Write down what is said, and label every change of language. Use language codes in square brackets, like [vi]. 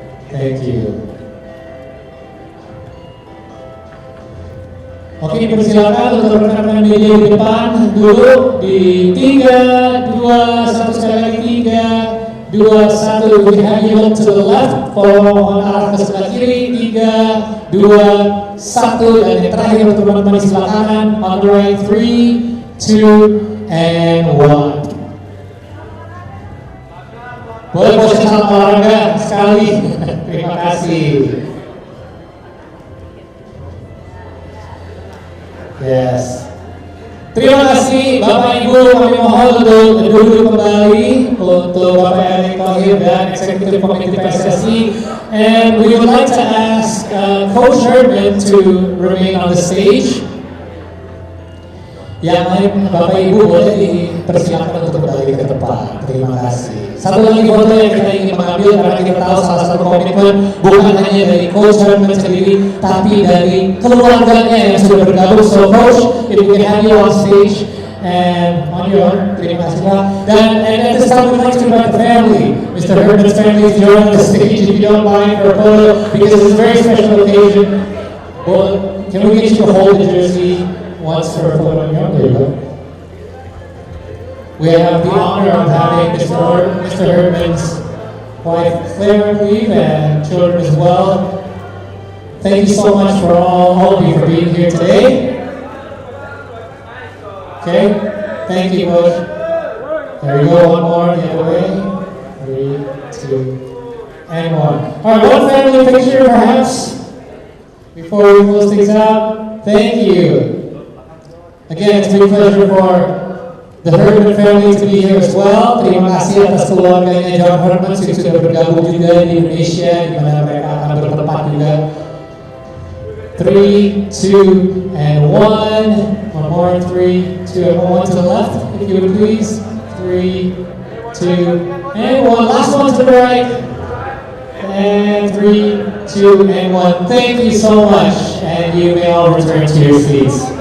[en] Thank you. [id] Oke, dipersilakan untuk rekan-rekan media di depan dulu di 3, 2, 1 sekali lagi. [en] 3, 2, 1. We can have you look to the left. [id] Mohon arah ke sebelah kiri. 3, 2, 1. Dan yang terakhir untuk teman-teman di sebelah kanan. [en] On the right. 3, 2, and 1. [id] Boleh posisi salam olahraga sekali. Terima kasih. Yes. Terima kasih Bapak Ibu, kami mohon untuk duduk kembali untuk Bapak Erick Thohir dan Eksekutif Komite PSSI. [en] And we would like to ask Coach Herdman to remain on the stage. [id] Yang lain Bapak Ibu boleh dipersilakan untuk kembali ke tempat. Terima kasih. Satu lagi foto yang kita ingin mengambil karena kita tahu salah satu komitmen bukan hanya dari Coach Herdman sendiri, tapi dari keluarganya yang sudah bergabung. [en] So Coach, if we can have you on stage and on your own, [id] terima kasih Pak. [en] And at this time we'd like to invite the family, Mr. Herdman's family, to join the stage if you don't mind for a photo because it's a very special occasion. Well, can we get you to hold the jersey once for a photo? There you go. We have the honor of having Mr. Herdman's wife Claire, I believe, and children as well. Thank you so much for all of you for being here today. Okay, thank you, Coach. There we go, one more the other way. 3, 2, and 1. All right, one family picture perhaps before we close things out. Thank you. Again, it's a big pleasure for the Herdman family to be here as well. [id] Terima kasih atas keluarganya John Herdman yang sudah bergabung juga di Indonesia, di mana mereka akan bertempat juga. [en] 3, 2, and 1. One more, 3, 2, and 1 to the left, if you would please. 3, 2, and 1. Last one to the right. And 3, 2, and 1. Thank you so much, and you may all return to your seats.